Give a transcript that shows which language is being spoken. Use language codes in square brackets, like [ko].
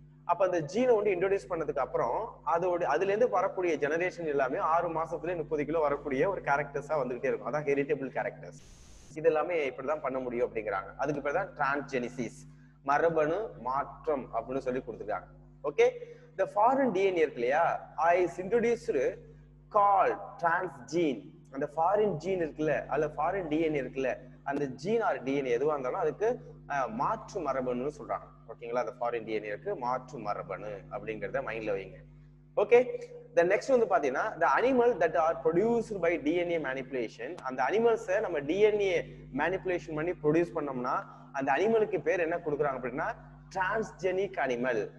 [ta] அப்ப அந்த ஜீனை வந்து இன்ட்ரோடியூஸ் பண்ணதுக்கு அப்புறம் அதுல இருந்து வரக்கூடிய ஜெனரேஷன் எல்லாமே 6 மாசத்துலயே 30 கிலோ வரக்கூடிய ஒரு கேரக்டர்ஸா வந்துகிட்டே இருக்கும். அதான் ஹெரிட்டபிள் கேரக்டர்ஸ். இது எல்லாமே இப்படிதான் பண்ண முடியும் அப்படிங்கிறாங்க. அதுக்கு பேர் தான் டிரான்ஸ்ஜெனிசிஸ் மரபணு மாற்றம் அப்படின்னு சொல்லி கொடுத்துருக்காங்க. ஓகே? [en] the foreign DNA [ta] இருக்கு இல்லையா [en] is introduced called transgene. [ta] அந்த ஃபாரின் ஜீன் இருக்குல்ல அல்ல ஃபாரின் DNA இருக்குல்ல அந்த ஜீன் ஆர் DNA எதுவா இருந்தாலும் அதுக்கு மாற்று மரபணுன்னு சொல்றாங்க. ஓகேங்களா? அந்த ஃபாரின் DNA இருக்கு மாற்று மரபணு அப்படிங்கறத மைண்ட்ல வைங்க. ஓகே? the next வந்து பாத்தீங்கன்னா [en] the animal that are produced by DNA manipulation [ta] அந்த அனிமல்ஸை நம்ம DNA manipulation பண்ணி ப்ரொடியூஸ் பண்ணோம்னா அந்த அனிமலுக்கு பேர் என்ன கொடுக்குறாங்க அப்படின்னா டிரான்ஸ்ஜெனிக் அனிமல்.